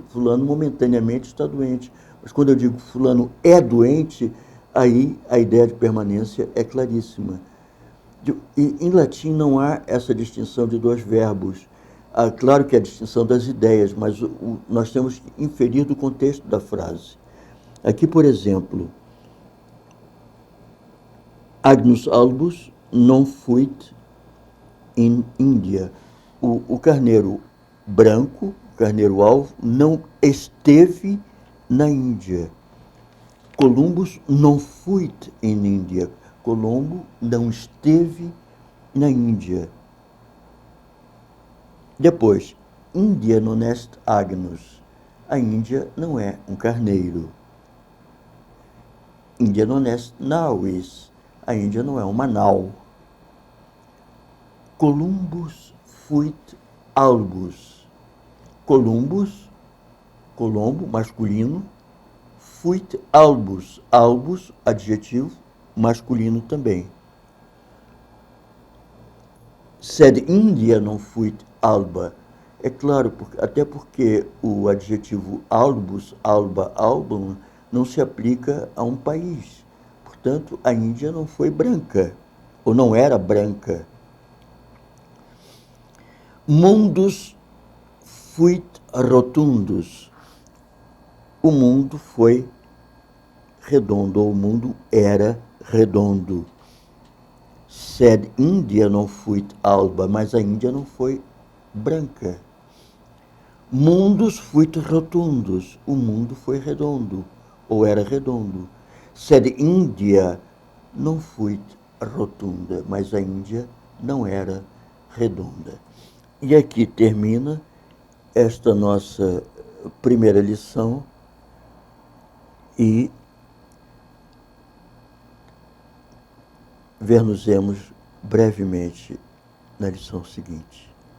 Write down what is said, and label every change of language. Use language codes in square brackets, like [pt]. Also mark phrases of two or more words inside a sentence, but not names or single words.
[pt] Fulano momentaneamente está doente. Mas quando eu digo fulano é doente, aí a ideia de permanência é claríssima. E em latim não há essa distinção de dois verbos. Claro que é a distinção das ideias, mas nós temos que inferir do contexto da frase. Aqui, por exemplo, [la] Agnus albus non fuit in India. [pt] O carneiro branco, o carneiro alvo, não esteve na Índia. [la] Columbus non fuit in India. [pt] Colombo não esteve na Índia. [la] Depois, India non est agnus. [pt] A Índia não é um carneiro. [la] India non est nauis. [pt] A Índia não é uma nau. [la] Columbus fuit albus. Columbus, Colombo, masculino, fuit albus. Albus, [pt] adjetivo, masculino também. [la] Sed India non fuit alba. [pt] É claro, até porque o adjetivo [la] albus, alba, album, [pt] não se aplica a um país. Portanto, a Índia não foi branca, ou não era branca. [la] Mundus fuit rotundus. [pt] O mundo foi redondo, ou o mundo era redondo. [la] Sed India non fuit alba, [pt] mas a Índia não foi branca. [la] Mundus fuit rotundus, [pt] o mundo foi redondo, ou era redondo. [la] Sed India non fuit rotunda, [pt] mas a Índia não era redonda. E aqui termina esta nossa primeira lição e ver-nos-emos brevemente na lição seguinte.